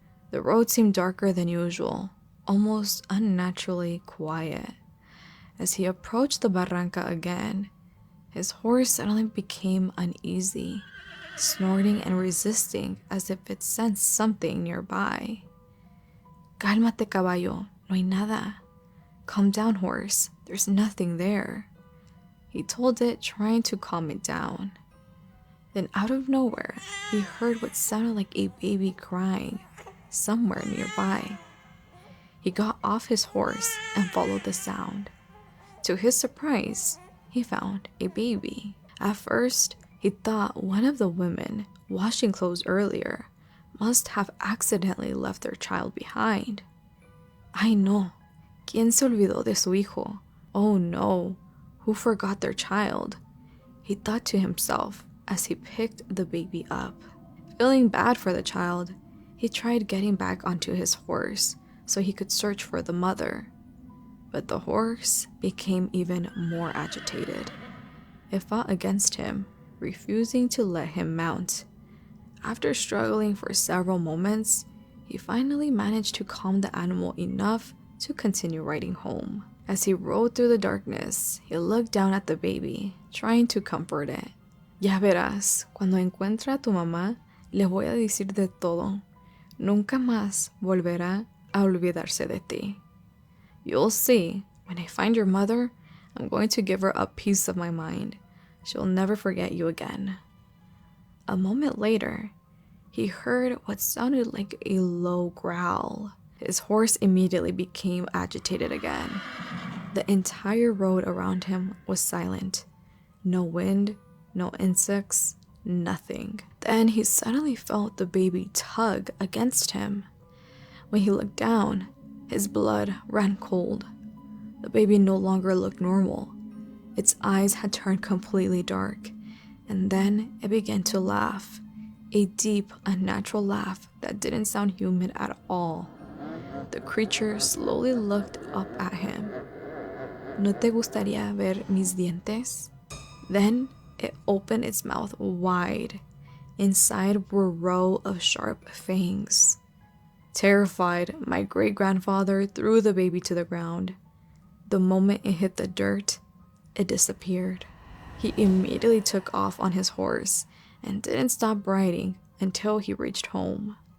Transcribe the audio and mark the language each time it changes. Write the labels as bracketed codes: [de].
[en] The road seemed darker than usual, almost unnaturally quiet. As he approached the barranca again, his horse suddenly became uneasy, snorting and resisting as if it sensed something nearby. [es] Cálmate, caballo, no hay nada. [en] Calm down, horse, there's nothing there, he told it, trying to calm it down. Then out of nowhere, he heard what sounded like a baby crying somewhere nearby. He got off his horse and followed the sound. To his surprise, he found a baby. At first, he thought one of the women washing clothes earlier must have accidentally left their child behind. [es] Ay no, ¿quién se olvidó de su hijo? [en] Oh no, who forgot their child? He thought to himself as he picked the baby up. Feeling bad for the child, he tried getting back onto his horse so he could search for the mother. But the horse became even more agitated. It fought against him, refusing to let him mount. After struggling for several moments, he finally managed to calm the animal enough to continue riding home. As he rode through the darkness, he looked down at the baby, trying to comfort it. [es] Ya verás, cuando encuentre a tu mamá, le voy a decir de todo. Nunca más volverá a olvidarse de ti. [en] You'll see, when I find your mother, I'm going to give her a piece of my mind. She'll never forget you again. A moment later, he heard what sounded like a low growl. His horse immediately became agitated again. The entire road around him was silent. No wind, no insects, nothing. Then he suddenly felt the baby tug against him. When he looked down, his blood ran cold. The baby no longer looked normal. Its eyes had turned completely dark, and then it began to laugh. A deep, unnatural laugh that didn't sound human at all. The creature slowly looked up at him. [es] ¿No te gustaría ver mis dientes? [en] Then it opened its mouth wide. Inside were a row of sharp fangs. Terrified, my great-grandfather threw the baby to the ground. The moment it hit the dirt, it disappeared. He immediately took off on his horse and didn't stop riding until he reached home.